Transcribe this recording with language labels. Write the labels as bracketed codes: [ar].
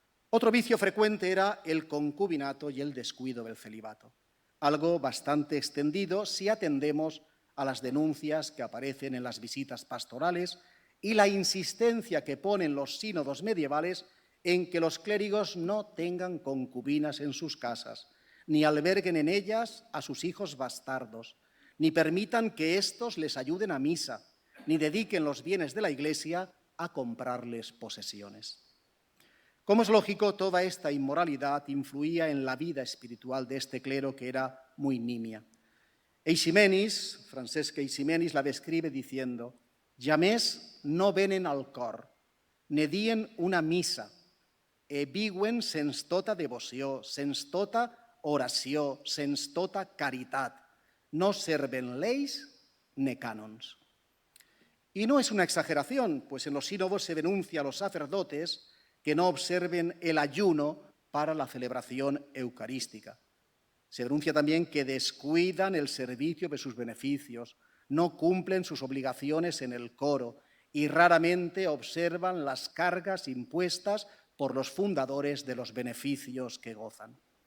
[es] Otro vicio frecuente era el concubinato y el descuido del celibato, algo bastante extendido si atendemos a las denuncias que aparecen en las visitas pastorales y la insistencia que ponen los sínodos medievales en que los clérigos no tengan concubinas en sus casas, ni alberguen en ellas a sus hijos bastardos, ni permitan que éstos les ayuden a misa, ni dediquen los bienes de la Iglesia a comprarles posesiones. Como es lógico, toda esta inmoralidad influía en la vida espiritual de este clero, que era muy nimia. [ca] Eiximenis, Francesc Eiximenis, [es] la describe diciendo: [ca] «Jamés no venen al cor, ne dien una missa, e viuen sens tota devoció, sens tota oració, sens tota caritat, no serven leis ne cànons». [es] Y no es una exageración, pues en los sínodos se denuncia a los sacerdotes que no observen el ayuno para la celebración eucarística. Se denuncia también que descuidan el servicio de sus beneficios, no cumplen sus obligaciones en el coro y raramente observan las cargas impuestas por los fundadores de los beneficios que gozan.